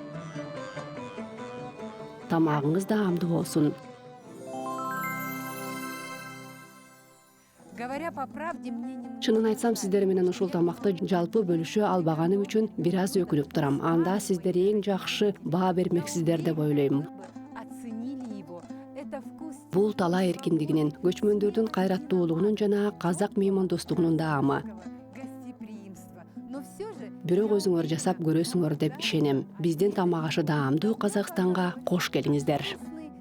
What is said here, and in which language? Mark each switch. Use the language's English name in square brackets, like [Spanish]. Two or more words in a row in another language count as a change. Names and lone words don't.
[Kyrgyz] Тамагыңыз даамдуу болсун. [Russian] Говоря по правде, мне немного [Kyrgyz] Чынын айтсам, сиздер менен ушул тамакты жалпы бөлүшө албаганым үчүн бир аз өкүнүп турам. Анда сиздер эң жакшы баа бермексиздер деп ойлойм. [Russian] оценили его. Это вкус [Kyrgyz] Бул талаа эркиндигинин, көчмөндөрдүн кайраттуулугунун жана казак меймандостугунун даамы. [Russian] гостеприимства. Но все же [Kyrgyz] Бирок өзүңөр жасап көрөсүңөр деп ишенем. Биздин тамак ашы даамдуу Казакстанга кош келиңиздер.